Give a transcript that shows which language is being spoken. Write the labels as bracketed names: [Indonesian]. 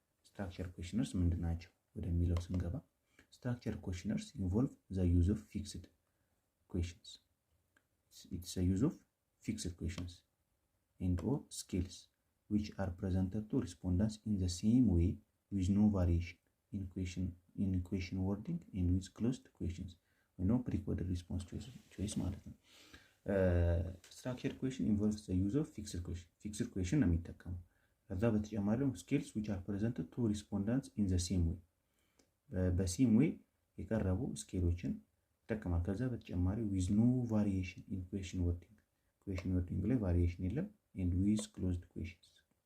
[Amharic] ስትራክቸርድ ኩዌሽነርስ ምንድን ናቸው ወደሚለው ስንገባ [English] structured questionnaires involve the use of fixed questions. It's a use of fixed questions and or scales which are presented to respondents in the same way with no variation in question wording and with closed questions. No pre-coded response choice [Amharic] ማለት ነው። [English] structured question involves the use of fixed question [Amharic] ነው የሚጠቀመው። ከዛ በተጨማሪ [English] scales which are presented to respondents in the same way [Amharic] በሴም ዌይ የቀረቡ ስኬሎችን ይጠቀማል። ከዛ በተጨማሪ [English] with no variation in question wording [Amharic] ላይ variation የለም [English] and with closed questions